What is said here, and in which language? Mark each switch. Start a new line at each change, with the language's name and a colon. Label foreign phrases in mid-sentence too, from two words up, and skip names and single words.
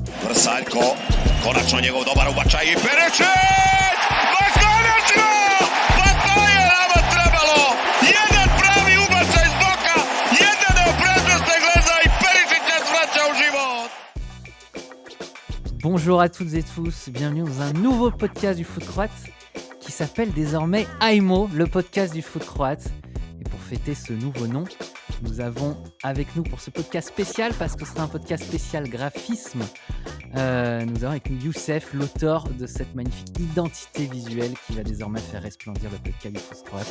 Croatian: Vrsaljko, konačno njegov dobar ubačaj i Perišić! Ma konačno! Pa to je nama trebalo! Jedan pravi ubačaj s boka, jedan prednost Engleza i Perišić nas vraća u život!
French: Bonjour à toutes et tous, bienvenue dans un nouveau podcast du foot croate qui s'appelle désormais AIMO, le podcast du foot croate. Et pour fêter ce nouveau nom, nous avons avec nous pour ce podcast spécial, parce que ce sera un podcast spécial graphisme, nous avons avec nous Youssef, l'auteur de cette magnifique identité visuelle qui va désormais faire resplendir le podcast du foot croate.